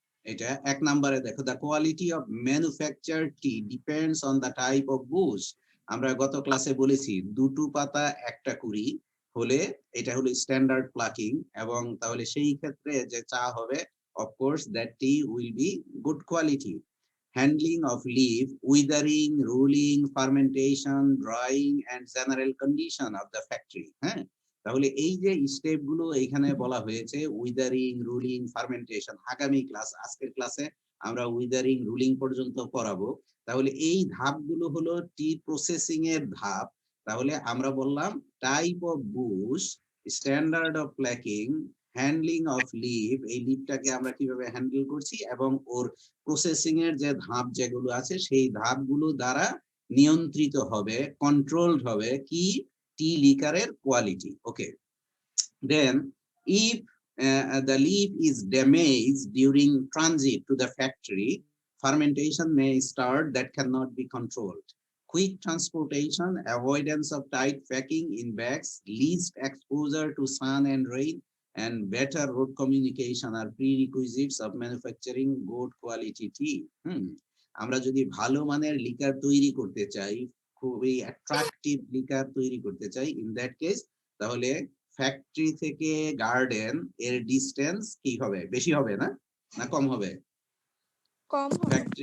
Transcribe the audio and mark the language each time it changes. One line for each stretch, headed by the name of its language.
Bangla: এটা এক নম্বরে দেখো,
English: The quality of manufacture tea depends on the type of bush.
Bangla: আমরা গত ক্লাসে বলেছি দুটো পাতা একটা কুড়ি হলে এটা হলো স্ট্যান্ডার্ড প্লাকিং, এবং তাহলে সেই ক্ষেত্রে যে চা হবে
English: of course that tea will be good quality. Handling of leaf, withering, rolling, fermentation, drying and general condition of the factory.
Bangla: হ্যাঁ, তাহলে এই যে স্টেপ গুলো এখানে বলা হয়েছে উইদারিং, রুলিং, ফার্মেন্টেশন, আগামী ক্লাস আজকের ক্লাসে আমরা উইদারিং, রুলিং পর্যন্ত পড়াবো। তাহলে এই ধাপগুলো হলো টি প্রসেসিং এর ধাপ। তাহলে আমরা বললাম type of Bush, standard of প্ল্যাকিং, handling of leave, এই লিভটাকে আমরা কিভাবে হ্যান্ডেল করছি, এবং ওর প্রসেসিং এর যে ধাপ যেগুলো আছে সেই ধাপগুলো দ্বারা নিয়ন্ত্রিত হবে, কন্ট্রোলড হবে কি টি লিকারের quality.
English: Okay, then if the leaf is damaged during transit to the factory, fermentation may start that cannot be controlled. Quick transportation, avoidance of tight packing in bags, least exposure to sun and rain, and better road communication are prerequisites of manufacturing good quality tea.
Bangla: আমরা যদি ভালো মানের liquor তৈরি করতে চাই, খুবই attractive liquor তৈরি করতে চাই,
English: in that case
Bangla: তাহলে ফ্যাক্টরি থেকে গার্ডেন এর ডিসটেন্স কি হবে, বেশি হবে না না কম হবে? কম হবে।